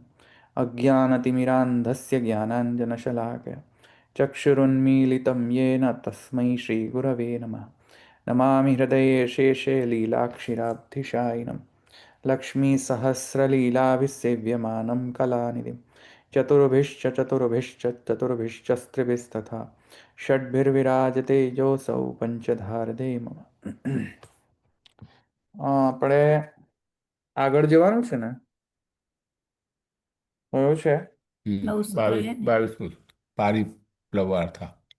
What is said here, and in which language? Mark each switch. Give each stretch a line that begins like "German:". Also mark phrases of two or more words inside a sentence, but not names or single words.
Sanskrit: अज्ञानतिमिरान्धस्य ज्ञानाञ्जनशलाकया चक्षुरुन्मीलितं येन तस्मै श्रीगुरवे नमः। नमामि हृदये शेषे लीलाक्षिराब्धिशायिनं लक्ष्मीसहस्रलीलाभिसेव्यमानं कलानिधिं। चतुर्भिश्च चतुर्भिश्च चतुर्भिश्चस्त्रिभिस्तथा षड्भिर्विराजते योऽसौ पंचधारदे मम।
Gujarati: આપણે આગળ જવાનું છે ને? કયું છે? નવું સૂત્ર લે ને. 22મું પારિપ્લવાર્થા.